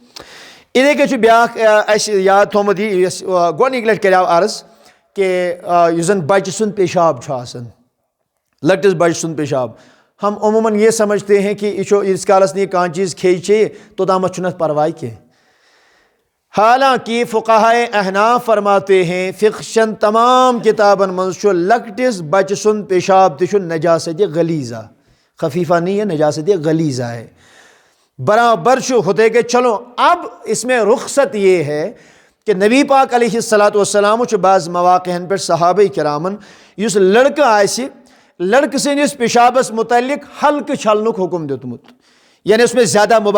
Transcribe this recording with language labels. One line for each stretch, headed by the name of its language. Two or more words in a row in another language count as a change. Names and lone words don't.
Kashmiri: ادھے کہ بیاکھ اس یاد تھومت یہ گۄڈنِکہِ لٹہِ کریو عرض کہ یُس زن بچہ سُنٛد پیشاب چھُ آسان، لۄکٹِس بچہ سُنٛد پیشاب،
Urdu: ہم عموماً یہ سمجھتے ہیں کہ یہ
Kashmiri: اس کالس نہیں کانٛہہ چیز کھیٚیہِ چیٚیہِ توٚتامتھ چھُنہٕ اتھ پرواے کینٛہہ.
Urdu: حالانکہ فقہائے احناف فرماتے ہیں
Kashmiri: فقہ تمام کتابن منٛز چھُ لۄکٹِس بچہ سُنٛد پیشاب تہِ چھُ نجاست غلیظہ،
Urdu: خفیفہ نہیں ہے، نجاست غلیظہ ہے،
Kashmiri: برابر چھُ ہوتے کہ.
Urdu: چلو اب اس میں رخصت یہ ہے کہ
Kashmiri: نبی پاک
Arabic: علیہ الصلاۃ والسلام
Kashmiri: چھُ بعض مواقعن پہ صحابہ کرامن یُس لڑکہ آسہِ لڑکہ سندس پیشابس متعلق ہلکہ چھلنک حکم دیتمت،
Urdu: یعنی اس میں زیادہ